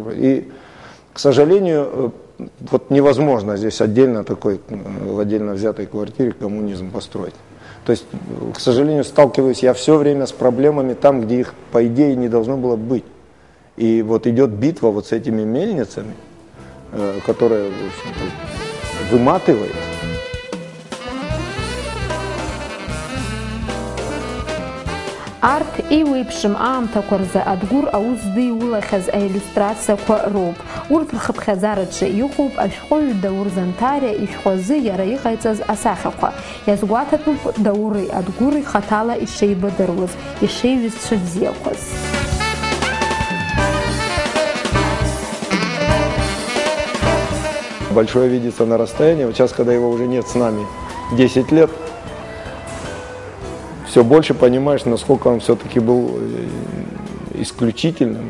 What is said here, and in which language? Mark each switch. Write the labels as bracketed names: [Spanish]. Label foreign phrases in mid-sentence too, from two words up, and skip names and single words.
[Russian] И, к сожалению, вот невозможно здесь отдельно такой, в отдельно взятой квартире коммунизм построить. То есть, к сожалению, сталкиваюсь я все время с проблемами там, где их, по идее, не должно было быть. И вот идет битва вот с этими мельницами, которая, в общем-то, выматывает. [Abkhazian] Арҭ еиуеиԥшым аамҭақәа рзы Адгәыр аус дыиулахьаз аиллиустрациақәа роуп. Урҭ рхыԥхьаӡараҿы иҟоуп ашәҟәыҩҩы Даур Занҭариа ишәҟәазы иара иҟаиҵаз асахьақәа. Иазгәаҭатәуп Даури Адгәыри хаҭала ишеибадыруаз, ишеиҩызцәа бзиақәаз. [Russian] Большое видится на расстоянии. Вот сейчас, когда его уже нет с нами 10 лет, все больше понимаешь, насколько он все-таки был исключительным.